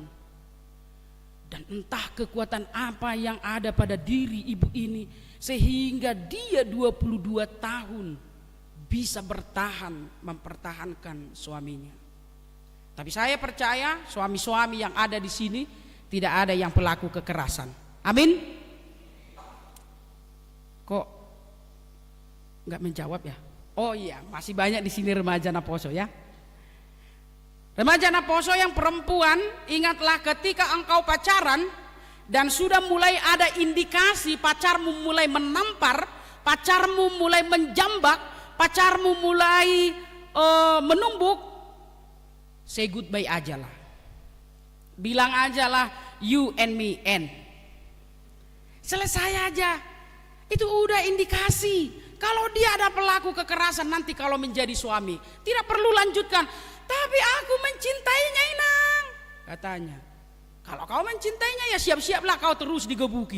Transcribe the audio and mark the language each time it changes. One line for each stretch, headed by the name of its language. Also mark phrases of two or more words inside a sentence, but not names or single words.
Indonesian: Dan entah kekuatan apa yang ada pada diri ibu ini sehingga dia 22 tahun bisa mempertahankan suaminya. Tapi saya percaya suami-suami yang ada di sini tidak ada yang pelaku kekerasan. Amin. Kok nggak menjawab ya? Oh iya, masih banyak di sini remaja
Batak Toba: na Poso
Indonesian: ya. Remaja
Batak Toba: na Poso
Indonesian: yang perempuan, ingatlah ketika engkau pacaran dan sudah mulai ada indikasi pacarmu mulai menampar, pacarmu mulai menjambak, pacarmu mulai menumbuk,
English: say goodbye
Indonesian: aja lah. Bilang aja lah
English: you and me and.
Indonesian: Selesai aja. Itu udah indikasi kalau dia ada pelaku kekerasan nanti kalau menjadi suami. Tidak perlu lanjutkan. Tapi aku mencintainya inang, katanya. Kalau kau mencintainya ya siap-siaplah kau terus digebuki.